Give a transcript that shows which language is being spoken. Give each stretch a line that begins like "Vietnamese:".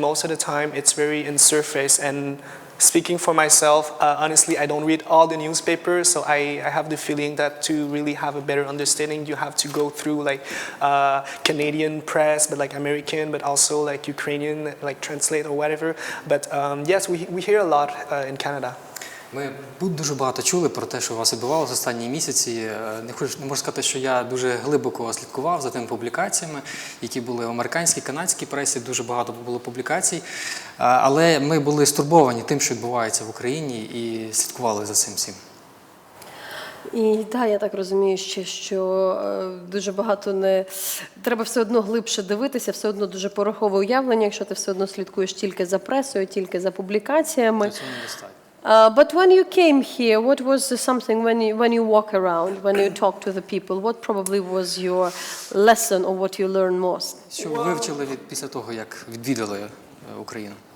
English: Most of the time, it's very in surface. And speaking for myself, honestly, I don't read all the newspapers, so I have the feeling that to really have a better understanding, you have to go through like Canadian press, but like American, but also like Ukrainian, like translate or whatever. But yes, we hear a lot in Canada.
Ukrainian: Ми дуже багато чули про те, що у вас відбувалося останні місяці. Не можу сказати, що я дуже глибоко слідкував за тими публікаціями, які були в американській, канадській пресі, дуже багато було публікацій. Але ми були стурбовані тим, що відбувається в Україні, і слідкували за цим всім. І так, я так розумію, що дуже багато не... Треба все одно глибше дивитися, все одно дуже порохове уявлення, якщо ти все одно слідкуєш тільки за пресою, тільки за публікаціями. Це недостатньо.
English: But when you came here, what was something when you walk around, when you talk to the people, what probably was your lesson or what you learned most?
Ukrainian: Що ви вивчили після того, як відвідали Україну?